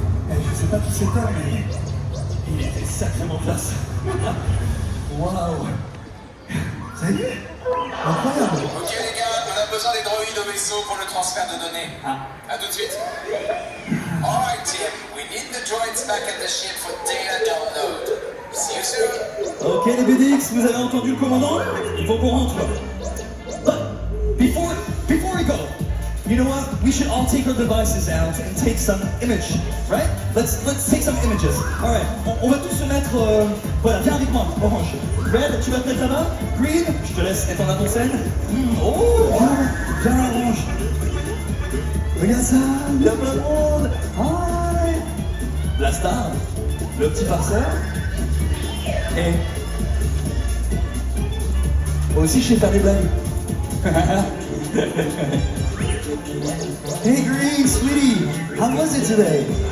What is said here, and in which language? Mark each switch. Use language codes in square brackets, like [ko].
[fr] Je sais pas qui c'était, mais il était sacrément classe. Waouh! Ça y est? Incroyable! Ok les gars, on a besoin des droïdes au vaisseau pour le transfert de données. À tout de suite. [en] Alright team, we need the droids back at the ship for data download. See you soon. [fr] Ok les BDX, vous avez entendu le commandant? Il faut qu'on rentre. [en] But before we go, you know what? We should all take our devices out and take some image, right? Let's take some images. All right. [fr] On va tous se mettre. Voilà, viens avec moi, Orange. Red, tu vas te mettre là-bas. Green, je te laisse être en avant-scène. Oh, viens Orange. Regarde ça, il y a plein de monde. Hi. La star, le petit farceur. Et moi aussi, je sais faire des blagues. [en] Hey Green, sweetie, how was it today?